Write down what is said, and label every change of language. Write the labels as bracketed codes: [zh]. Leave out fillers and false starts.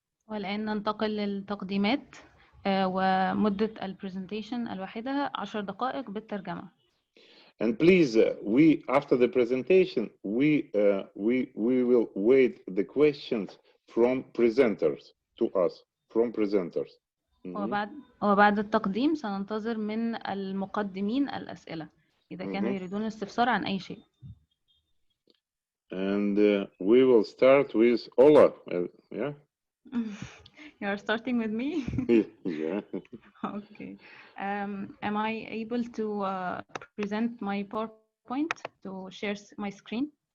[ar] والآن ننتقل للتقديمات ومدة البرزنتيشن الواحدة 10 دقائق بالترجمة. [en] And please, we after the presentation, we will wait the questions from presenters to us, from presenters. [ar] وبعد التقديم سننتظر من المقدمين الأسئلة إذا كانوا يريدون الاستفسار عن أي شيء. [en] And we will start with Ola. Yeah. You are starting with me? Yeah. Okay. Am I able to present my PowerPoint to share my screen?